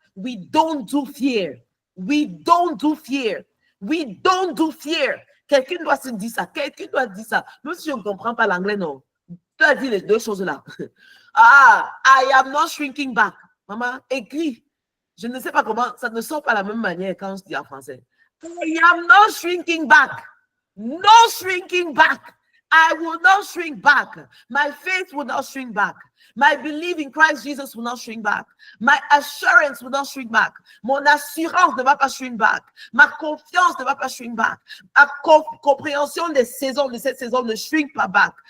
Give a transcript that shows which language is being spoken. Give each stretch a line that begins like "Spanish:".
English: We don't do fear. We don't do fear. We don't do fear.
French: Quelqu'un doit se dire ça, quelqu'un doit dire ça. Même si je ne comprends pas l'anglais, non. Tu as dit les deux choses là.
English: Ah, I am not shrinking back.
French: Maman, écris. Je ne sais pas comment, ça ne sort pas de la même manière quand je dis en français.
English: I am not shrinking back. No shrinking back. I will not shrink back. My faith will not shrink back. My belief in Christ Jesus will not shrink back. My assurance will not shrink back.
French: Mon assurance ne va pas
English: shrink back.
French: Ma confiance ne va pas shrink back. Ma compréhension des saisons, de cette saison ne shrink pas back.